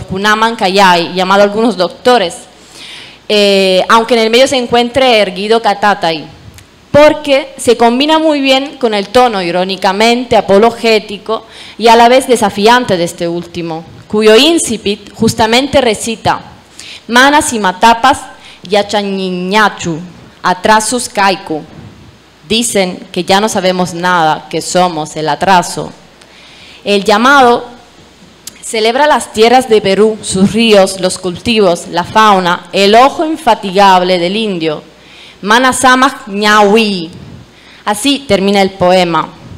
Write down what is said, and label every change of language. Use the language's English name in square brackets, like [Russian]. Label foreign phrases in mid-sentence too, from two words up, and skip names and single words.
[Quechua] Kunaman Kayai, [Spanish] llamado algunos doctores, aunque en el medio se encuentre erguido Catatai, porque se combina muy bien con el tono irónicamente apologético y a la vez desafiante de este último, cuyo incipit justamente recita [Quechua] Manas y matapas yachañiñachu, atrasus kaiku. [Spanish] Dicen que ya no sabemos nada, que somos el atraso. El llamado celebra las tierras de Perú, sus ríos, los cultivos, la fauna, el ojo infatigable del indio. [Quechua] Manasamaj ñahui. [Spanish] Así termina el poema.